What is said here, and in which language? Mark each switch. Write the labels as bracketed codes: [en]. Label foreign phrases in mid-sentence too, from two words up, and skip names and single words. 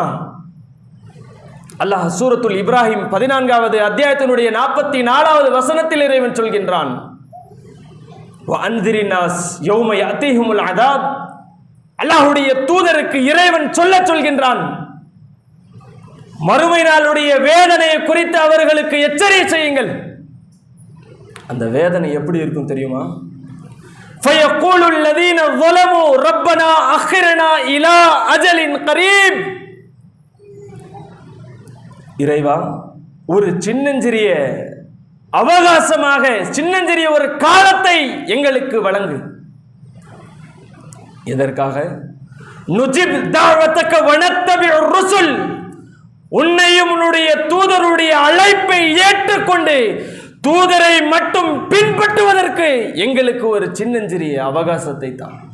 [ta] அல்லாஹ் சூரத்துல் இப்ராஹிம் 14வது அத்தியாயத்தினுடைய 44வது வசனத்தில் இறைவன் சொல்கின்றான், அல்லாஹ்வுடைய தூதருக்கு இறைவன் சொல்கின்றான், மறுமை நாளுடைய வேதனையை குறித்து அவர்களுக்கு எச்சரிக்கை செய்யுங்கள். அந்த வேதனை எப்படி இருக்கும் தெரியுமா? [ar] فَيَقُولُ الَّذِينَ ظَلَمُوا رَبَّنَا أَخِّرْنَا إِلَى أَجَلٍ قَرِيبٍ. [ta] இறைவா, ஒரு சின்னஞ்சிறிய அவகாசமாக, சின்னஞ்சிறிய ஒரு காலத்தை எங்களுக்கு வழங்கு. எதற்காக? [ar] نجب دعوتك ونتبع الرسل, [ta] உன்னையும் உன்னுடைய தூதருடைய அழைப்பை ஏற்றுக்கொண்டு தூதரை மட்டும் பின்பற்றுவதற்கு எங்களுக்கு ஒரு சின்னஞ்சிறிய அவகாசத்தை தான்.